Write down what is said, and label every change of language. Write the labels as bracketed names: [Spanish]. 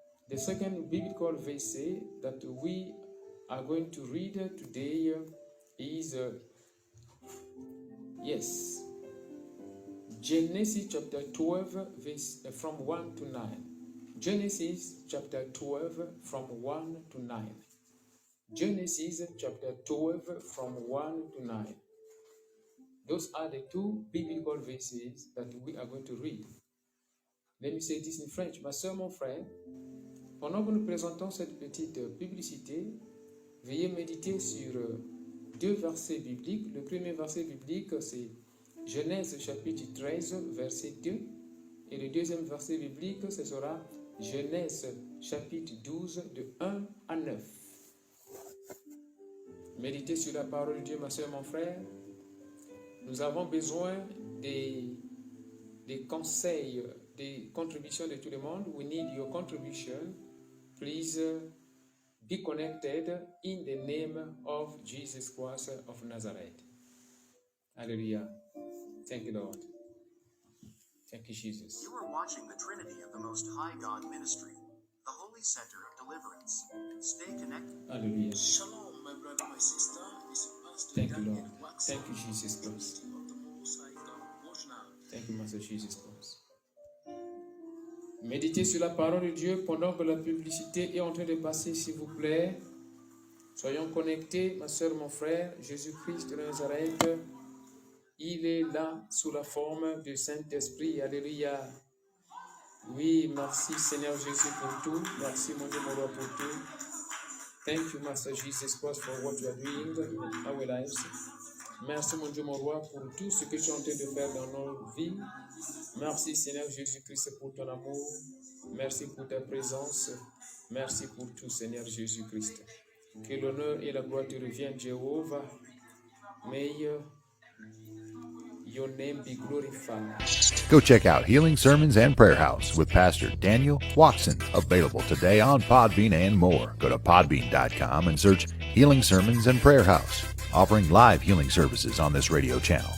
[English] The second biblical verse that we are going to read today is, yes, Genesis chapter 12, verse from 1 to 9. Genesis chapter 12, from 1 to 9. Genesis chapter 12, from 1 to 9. Those are the two biblical verses that we are going to read. Let me say this in French. [French] Ma soeur, mon frère, pendant que nous présentons cette petite publicité, veuillez méditer sur deux versets bibliques. Le premier verset biblique, c'est Genèse chapitre 13, verset 2. Et le deuxième verset biblique, ce sera Genèse chapitre 12, de 1 à 9. Méditez sur la parole de Dieu, ma soeur, mon frère. Nous avons besoin des conseils, des contributions de tout le monde. [English] We need your contribution. Please be connected in the name of Jesus Christ of Nazareth. Hallelujah. Thank you, Lord. Thank you, Jesus. You are watching the Trinity of the Most High God Ministry, the Holy Center of Deliverance. Stay connected. Hallelujah. Shalom, my brother, my sister. This is Pastor Thank you, Daniel Lord. Waxman, Thank you, Jesus Christ. of the Most High God. Watch now. Thank you, Master Jesus Christ. [French] Méditez sur la parole de Dieu pendant que la publicité est en train de passer, s'il vous plaît. Soyons connectés, ma soeur, mon frère. Jésus-Christ de Nazareth, il est là sous la forme du Saint-Esprit. Alléluia. Oui, merci Seigneur Jésus pour tout. Merci mon Dieu, mon roi, pour tout. [English] Thank you, Master Jesus Christ, for what you are doing in our lives. [French] Merci mon Dieu, mon roi, pour tout ce que tu es en train de faire dans nos vies. Merci Seigneur Jésus-Christ pour ton amour. Merci pour ta présence. Merci pour tout Seigneur Jésus-Christ. Que l'honneur et la gloire te reviennent, Jéhovah. [English] May your name be glorified. Go check out Healing Sermons and Prayer House with Pastor Daniel Watson, available today on Podbean and more. Go to podbean.com and search Healing Sermons and Prayer House, offering live healing services on this radio channel.